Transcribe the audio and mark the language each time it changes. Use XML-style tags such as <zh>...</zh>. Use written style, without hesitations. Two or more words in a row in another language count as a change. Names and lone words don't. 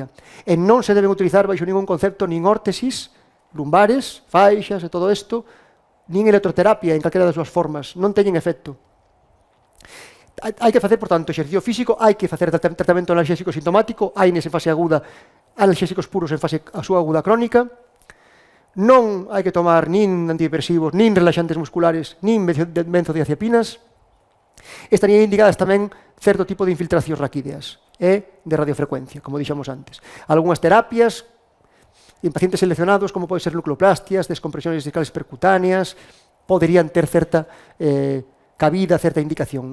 <gl>E non se deben utilizar baixo ningún concepto nin órtesis, lumbares, faixas e todo isto, nin electroterapia en calquera das súas formas. Non teñen efecto. Hai que facer, por tanto, exercicio físico, hai que facer tratamento analxésico sintomático, hai nese fase aguda analxésicos puros en fase a súa aguda crónica, non hai que tomar nin antidepresivos, nin relaxantes musculares, nin benzodiazepinas. Estarían indicadas tamén certo tipo de infiltracións raquídeas e de radiofrecuencia, como dixemos antes. Algúnas terapias en pacientes seleccionados, como pode ser nucleoplastias,</gl> <es>descompresiones discales percutáneas,</es> <gl>poderían ter certa cabida, certa indicación.</gl>